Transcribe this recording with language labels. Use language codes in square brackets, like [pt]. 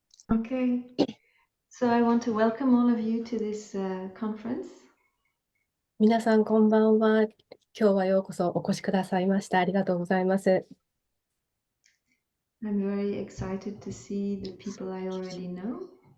[en] Okay, so I want to welcome all of you to this conference. [ja] 皆さん、こんばんは。今日はようこそお越しくださいました。ありがとうございます。 [en] I'm very excited to see the people I already know.